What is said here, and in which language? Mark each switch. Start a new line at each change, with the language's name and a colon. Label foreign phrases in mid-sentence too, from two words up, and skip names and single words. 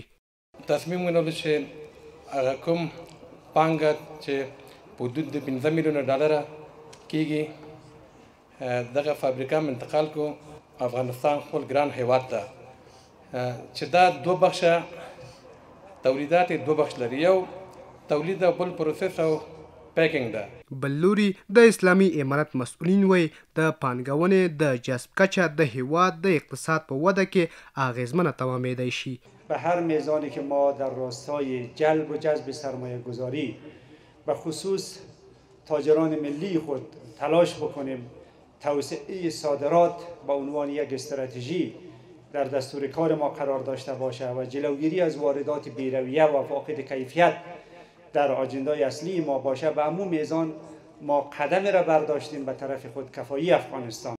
Pashto: تصمیم ونیول چې هغه کوم پانګه چې په حدود د 15 میلیونه ډالره کېږي دغه فابریکه انتقال کو افغانستان خپل ګران هیواد ته چې دا دوه بخشه تولیدات دوه بخش لري، یو تولید او بل پروسس او پیکینګ ده. بل لوري د اسلامي امارت مسؤلین وایي د پانګونې د جذب کچه د هیواد د اقتصاد په وده کې اغیزمنه تمامیدای شي.
Persian: به هر میزانی که ما در راستای جلب و جذب سرمایه گذاری به خصوص تاجران ملی خود تلاش بکنیم، توسعه صادرات به عنوان یک استراتژی در دستور کار ما قرار داشته باشه و جلوگیری از واردات بی‌رویه و فاقد کیفیت در آجندای اصلی ما باشه، به عموم میزان ما قدمی را برداشتیم به طرف خودکفایی افغانستان.